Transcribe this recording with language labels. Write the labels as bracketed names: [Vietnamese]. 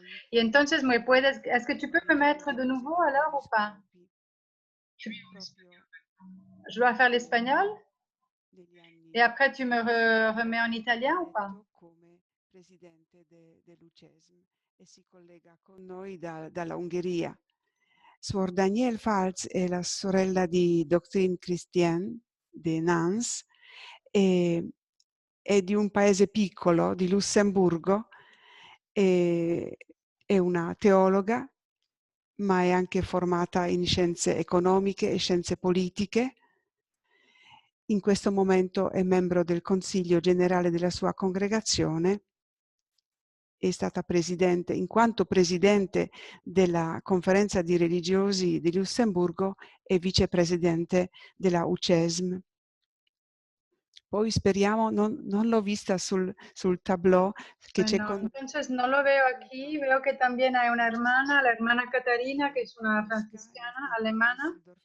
[Spanish] Y entonces me puedes, [French] est-ce que tu peux me mettre de nouveau alors ou pas? Je dois faire l'espagnol? Et après tu me remets en italien ou pas? [Italian] Presidente dell'UCESM e si collega con noi dalla Ungheria. Suor Danielle Falz è la sorella di Doctrine Chrétienne di Nantes e è di un paese piccolo, di Lussemburgo, è una teologa, ma è anche formata in scienze economiche e scienze politiche. In questo momento è membro del Consiglio Generale della sua congregazione. È stata presidente, in quanto presidente della Conferenza di Religiosi di Lussemburgo e vicepresidente della UCESM. Poi speriamo, non l'ho vista sul tableau che c'è con... [Spanish] Entonces no lo veo aquí, veo que también hay una hermana, la hermana Catarina, que es una franciscana alemana.